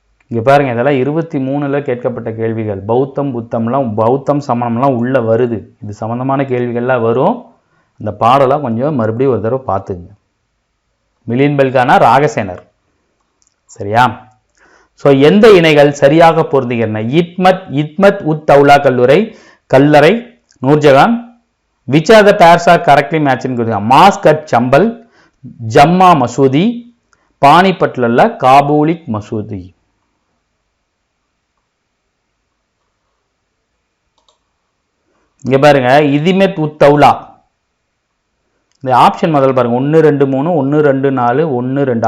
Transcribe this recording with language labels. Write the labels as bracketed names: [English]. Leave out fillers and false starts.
[Tamil] இங்க பாருங்க, இதெல்லாம் 23ல கேட்கப்பட்ட கேள்விகள். பௌத்தம் சமணம்லாம் உள்ள வருது. இது சம்பந்தமான கேள்விகள்லாம் வரும். இந்த பாடலாம் கொஞ்சம் மறுபடியும் ஒரு தடவை பார்த்துங்க. மிலியன் பெல்கானா ராகசேனர். சரியா? ஸோ எந்த இணைகள் சரியாக பொருந்துகின்றன? இத்மத் உத் தௌலா கல்லறை Nurjahan. [English] Which are the pairs are correctly matching? [Tamil] Mask at சம்பல், ஜம்மா மசூதி, பானிபட்ல உள்ள காபூலிக் மசூதி. இங்க பாருங்க, இதிமெத் உத் தௌலா. இந்த ஆப்ஷன் முதல்ல பாருங்க, 1 2 3 1 2 4 1 2.